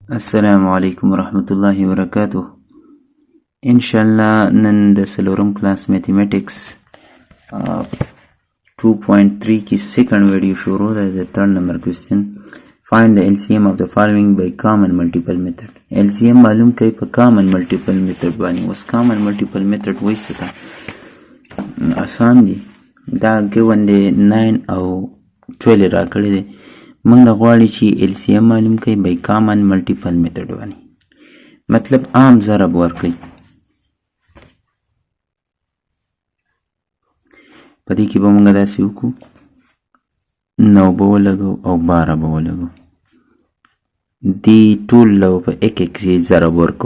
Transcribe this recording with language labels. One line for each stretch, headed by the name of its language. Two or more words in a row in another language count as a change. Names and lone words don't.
Arabic: السلام علیکم ورحمت الله وبرکاته.
Pashto: انشاءالله نن د سلورم
English: class mathematics
Pashto: 2.3 کی
English: second video
Pashto: شروع ده.
English: د third number question. Find the LCM of the following by common multiple method.
Pashto: LCM معلوم کئی په
English: common multiple method
Pashto: باندې. اوس
English: common multiple method
Pashto: وایي څه ته آسان دي. دا given دی 9 او 12 راکړی دی. موږ نه غواړي چې LCM معلوم کړي
English: by common multiple method
Pashto: باندې. مطلب عام ضرب ورکړي. په دې کې به موږ داسې وکړو 9 به ولګو او 12 به ولګو. دې ټول له په یک یک کې ضرب ورکړو.